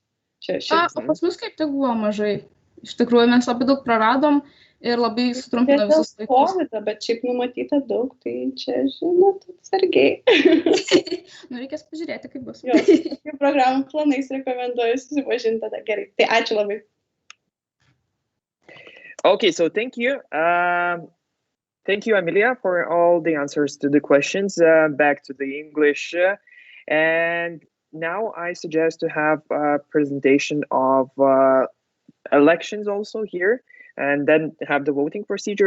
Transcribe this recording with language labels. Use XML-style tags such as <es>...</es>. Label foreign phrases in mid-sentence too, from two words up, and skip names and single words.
<lt>O pas mus kaip tik buvo mažai. Iš tikrųjų, mes labai daug praradom ir labai sutrumpino visus laikus. COVID, bet šiaip numatyta daug, tai čia, žinot, atsargiai. Reikės pažiūrėti, kaip bus. Jo, programų planais rekomenduoju susipažinti tada gerai. Tai ačiū labai.</lt> <en>Okay, so thank you. Thank you, Emilia, for all the answers to the questions. Back to the English. And now I suggest to have a presentation of elections also here, and then have the voting procedure.</en>